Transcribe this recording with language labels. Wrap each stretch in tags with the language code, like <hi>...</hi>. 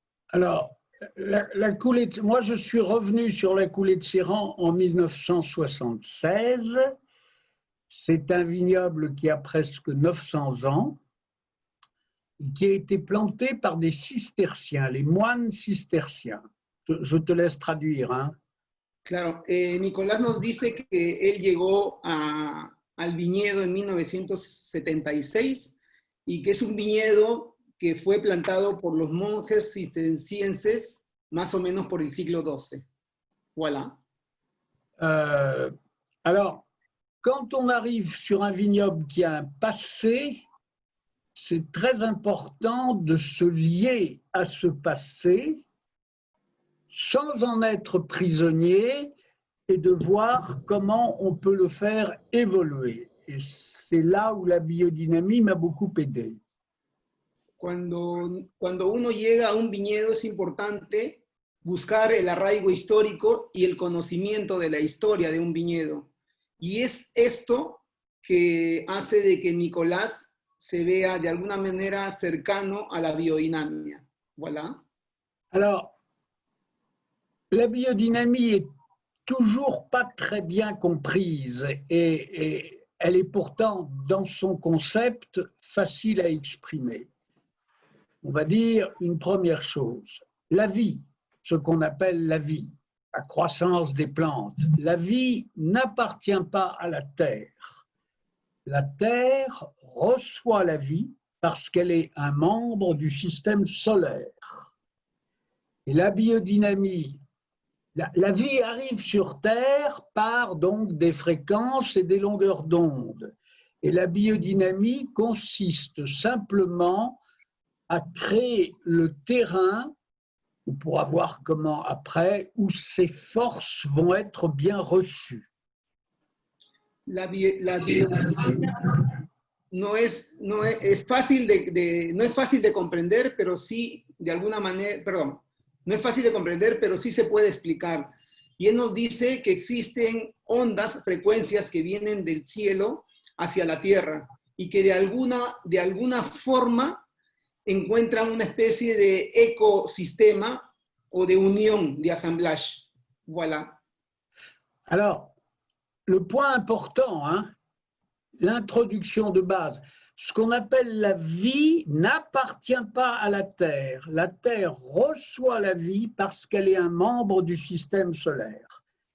<fr>Alors, la coulée moi, je suis revenu sur la coulée de Serran en 1976. C'est un vignoble qui a presque 900 ans et qui a été planté par des cisterciens, les moines cisterciens. Je te laisse traduire. Hein.</fr> <es>Claro, Nicolás nos dice que él llegó al viñedo en 1976 y que es un viñedo que fue plantado por los monjes cistercienses más o menos por el siglo XII.</es> <fr>Voilà. Alors, quand on arrive sur un vignoble qui a un passé, c'est très important de se lier à ce passé sans en être prisonnier et de voir comment on peut le faire évoluer. Et c'est là où la biodynamie m'a beaucoup aidé.</fr> <es>Cuando uno llega a un viñedo es importante buscar el arraigo histórico y el conocimiento de la historia de un viñedo. Y es esto que hace de que Nicolás se vea de alguna manera cercano a la biodinamia.</es> <fr>Voilà. Alors, la biodynamie est toujours pas très bien comprise et elle est pourtant, dans son concept, facile à exprimer. On va dire une première chose, la vie, ce qu'on appelle la vie, la croissance des plantes. La vie n'appartient pas à la terre. La terre reçoit la vie parce qu'elle est un membre du système solaire. Et la biodynamie, la vie arrive sur Terre par donc des fréquences et des longueurs d'onde. Et la biodynamie consiste simplement à créer le terrain, on pourra voir comment après, où ces forces vont être bien reçues.</fr> <es>La biodinámica no es fácil no es fácil de comprender, pero sí, de alguna manera, perdón, no es fácil de comprender, pero sí se puede explicar. Y él nos dice que existen ondas, frecuencias que vienen del cielo hacia la tierra y que de alguna forma encuentran una especie de ecosistema o de unión, de assemblage.</es> <fr>Voilà. Alors, le point important, hein, l'introduction de base, ce qu'on appelle la vie n'appartient pas à la Terre. La Terre reçoit la vie parce qu'elle est un membre du système solaire.</fr>